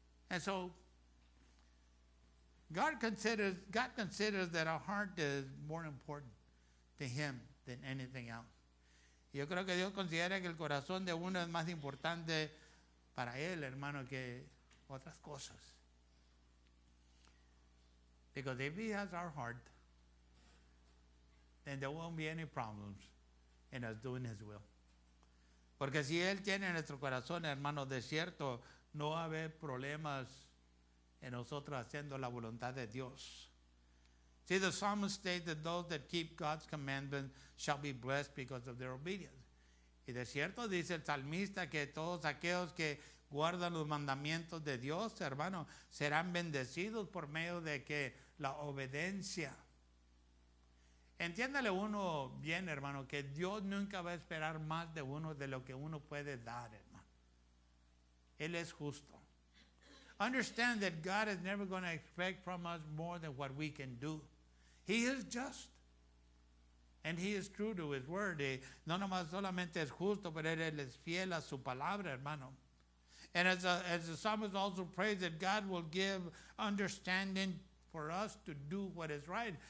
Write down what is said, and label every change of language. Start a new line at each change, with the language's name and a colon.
English: And so God considers that our heart is more important to Him than anything else.
Spanish: Yo creo que Dios considera que el corazón de uno es más importante para Él, hermano, que otras cosas.
English: Because if He has our heart, then there won't be any problems in us doing His will. Porque si Él tiene nuestro corazón, hermano, de cierto,
Spanish: no va a haber problemas en nosotros haciendo la voluntad de Dios.
English: See, the psalmist states that those that keep God's commandments shall be blessed because of their obedience.
Spanish: Y de cierto dice el salmista que todos aquellos que guardan los mandamientos de Dios, hermano, serán bendecidos por medio de que la obediencia. Entiéndale uno bien, hermano, que Dios nunca va a esperar más de uno de lo que uno puede dar, hermano. Él es justo.
English: Understand that God is never going to expect from us more than what we can do. He is just. And He is true to His word.
Spanish: No nomás solamente es justo, pero Él es fiel a su palabra, hermano.
English: And as the psalmist also prays that God will give understanding for us to do what is right.